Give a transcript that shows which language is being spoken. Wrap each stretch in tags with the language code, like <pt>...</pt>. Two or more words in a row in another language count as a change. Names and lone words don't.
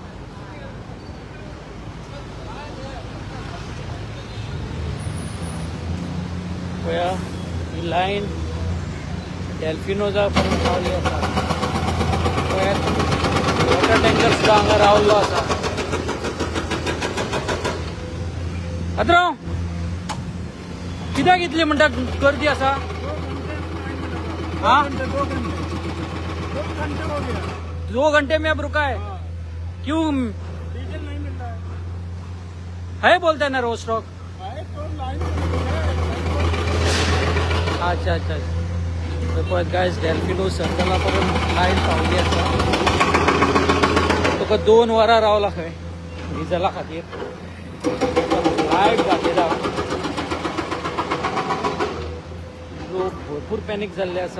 <kok>पळया, ही लायन डेल्फिनोजा पर्यंत पावल्ली आसा. पळयात, वॉटर टँकर सुद्दां हांगा रावल्लो आसा. पात्रांव, कित्याक इतली म्हणटा गर्दी आसा?</kok> <hi>हाँ, 2 घंटे में अब रुका है क्यों? डीजल नहीं मिल रहा है बोलते हैं ना रोज स्टॉक. है तो लाइन अच्छा अच्छा.</hi> <kok>पळय गायज, डेल्फिनो सर्कलापर्यंत लायन पावली आसा. तुका 2 वरां रावला खंय डिझला खातीर. लायट घातलेला. लोक भरपूर पॅनीक जाल्ले आसा.</kok>